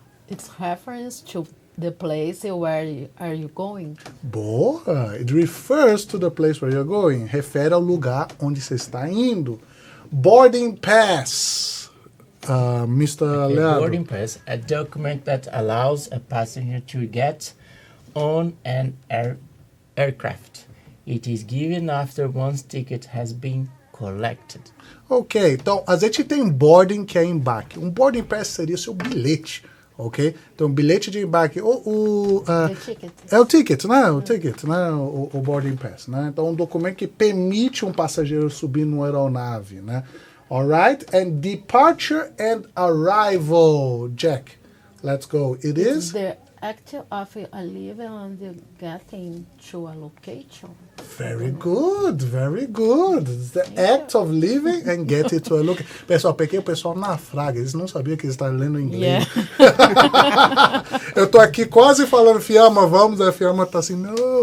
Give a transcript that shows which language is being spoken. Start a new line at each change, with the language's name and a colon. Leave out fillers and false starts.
English: It's reference to the place where are you going?
Portuguese: Boa!
English: It refers to the place where you're going.
Portuguese: Refere ao lugar onde você está indo.
English: Boarding pass. Mr. A Leandro. boarding pass, a document that allows a passenger to get on an aircraft. It is given after one's ticket has been collected.
Portuguese: Ok, então a gente tem boarding que é embarque. Um boarding pass seria seu bilhete, ok? Então bilhete de embarque,
English: The ticket.
Portuguese: é o ticket, né? O ticket, né? O boarding pass, né? Então um documento que permite um passageiro subir numa aeronave, né?
English: Alright, and departure and arrival, Jack. Let's go. It is The act of leaving and getting to a location. very good, very good. It's the act of leaving and getting to a location.
Portuguese: Pessoal, peguei o pessoal na fraga, eles não sabiam que eles estavam lendo inglês. Eu tô aqui quase falando, Fiamma, vamos, a Fiamma tá assim, não.